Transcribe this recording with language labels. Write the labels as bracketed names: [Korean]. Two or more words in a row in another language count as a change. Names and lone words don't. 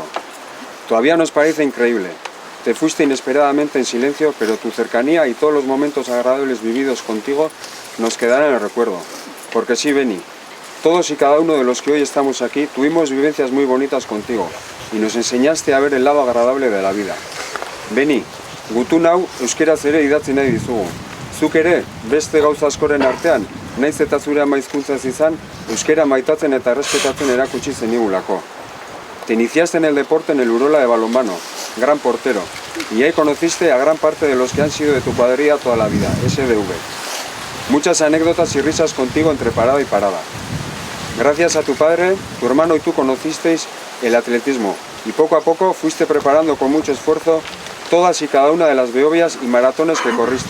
[Spanish] Todavía nos parece increíble. Te fuiste inesperadamente en silencio, pero tu cercanía y todos los momentos agradables vividos contigo nos quedarán en el recuerdo. Porque sí, Beni, todos y cada uno de los que hoy estamos aquí tuvimos vivencias muy bonitas contigo y nos enseñaste a ver el lado agradable de la vida. Beni, [Basque] gutun hau euskeraz ere idatzi nahi dizugu. Zuk ere, beste gauza askoren artean, naiz eta zure ama hizkuntzaz izan, euskera maitatzen eta errespetatzen erakutsi zenigulako. [Spanish] Te iniciaste en el deporte en el Urola de balonmano, gran portero, y ahí conociste a gran parte de los que han sido de tu cuadrilla toda la vida, SDV. Muchas anécdotas y risas contigo entre parada y parada. Gracias a tu padre, tu hermano y tú conocisteis el atletismo, y poco a poco fuiste preparando con mucho esfuerzo todas y cada una de las beobias y maratones que corriste.